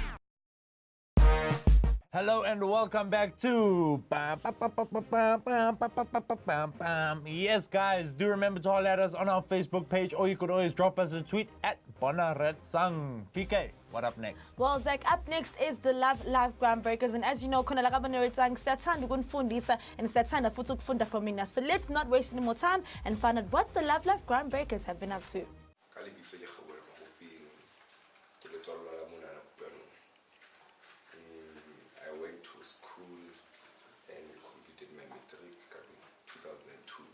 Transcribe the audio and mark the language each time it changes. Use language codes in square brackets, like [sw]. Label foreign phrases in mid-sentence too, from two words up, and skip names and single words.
[en] Hello and welcome back to Yes, guys, do remember to holler at us on our Facebook page, or you could always drop us a tweet at Bona Retsang. PK, what up next? Well, Zach, up next is the Love Life Groundbreakers, and as you know, [zu] Bona Retsang siyathanda ukunifundisa and siyathanda futhi ukufunda from mina. [en] So let's not waste any more time and find out what the Love Life Groundbreakers have been up to. I went to school and completed my matric in 2002.